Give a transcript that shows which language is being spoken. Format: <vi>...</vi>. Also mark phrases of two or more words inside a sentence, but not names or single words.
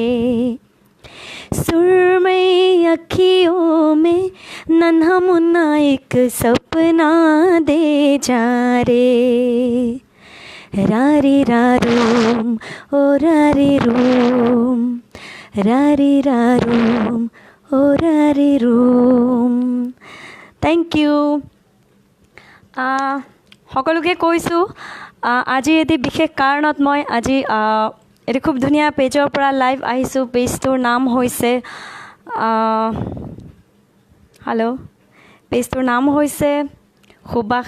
<hi>सुरमई अखियों में नन्हा मुन्ना एक सपना दे जा रे। रारी रारूम ओ रारी रूम, रारी रारूम ओ रारी रूम।</hi> <en>Thank you.</en> <as>সকলোকে কৈছোঁ আজি এটি বিশেষ কাৰণত মই আজি এটি খুব ধুনীয়া পেজৰ পৰা লাইভ আহিছোঁ। পেজটোৰ নাম হৈছে পেজটোৰ নাম হৈছে সুবাস।</as>